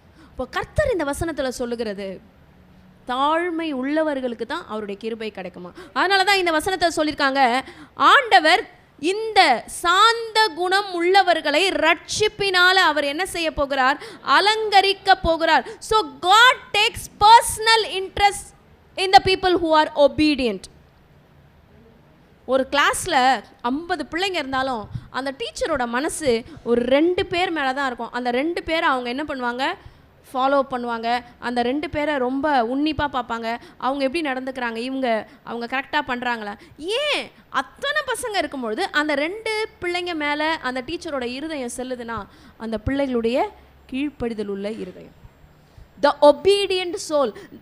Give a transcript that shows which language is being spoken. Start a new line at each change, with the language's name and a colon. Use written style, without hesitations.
Tamil: இப்போ கர்த்தர் இந்த வசனத்தில் சொல்லுகிறது, தாழ்மை உள்ளவர்களுக்கு தான் அவருடைய கிருபை கிடைக்குமா. அதனால தான் இந்த வசனத்தை சொல்லியிருக்காங்க, ஆண்டவர் இந்த சாந்த குணம் உள்ளவர்களை ரட்சிப்பினால அவர் என்ன செய்ய போகிறார்? அலங்கரிக்க போகிறார்.
English: So God takes personal interest in the people who are obedient.
Tamil: ஒரு கிளாஸில் 50 பிள்ளைங்க இருந்தாலும் அந்த டீச்சரோட மனசு ஒரு 2 பேர் மேலே தான் இருக்கும். அந்த 2 பேரை அவங்க என்ன பண்ணுவாங்க? ஃபாலோ பண்ணுவாங்க. அந்த 2 பேரை ரொம்ப உன்னிப்பாக பார்ப்பாங்க. அவங்க எப்படி நடந்துக்கிறாங்க, அவங்க கரெக்டாக பண்ணுறாங்களா. ஏன் அத்தனை பசங்க இருக்கும்பொழுது அந்த 2 பிள்ளைங்க மேலே அந்த டீச்சரோட இருதயம் செல்லுதுன்னா, அந்த பிள்ளைகளுடைய கீழ்ப்படிதல் உள்ள இருதயம்,
English: The obedient soul.